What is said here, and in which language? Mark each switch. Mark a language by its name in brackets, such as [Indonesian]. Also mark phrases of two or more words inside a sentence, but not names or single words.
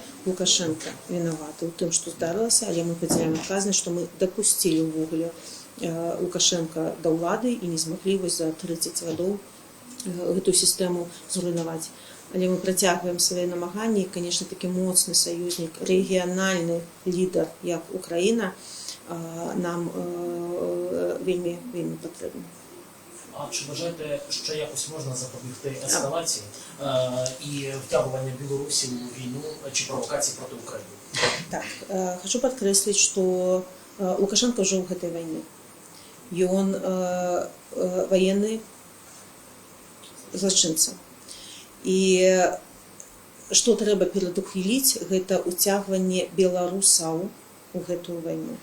[Belarusian] Лукашенко вінаваты ў тым, што здарылася, але мы падзяляем адказнасць, што мы дапусцілі ўвогуле Лукашенка да ўлады і не змаглі за 30 гадоў гэту сістэму зруйнаваць. Але мы працягваем свае намаганні, і, канешне, такі моцны саюзнік, рэгіянальны лідар, як Украіна, нам вельмі патрэбны. [Ukrainian] А чи вважаєте, що якось можна запобігти ескалації і втягування Білорусі у війну чи провокації проти України? [Belarusian] Так, хочу падкрэсліць, што Лукашенко ўжо ў гэтай вайне. Ён ваенны злачынца. І што трэба перадухіліць, гэта ўцягванне беларусаў у гэтую вайну.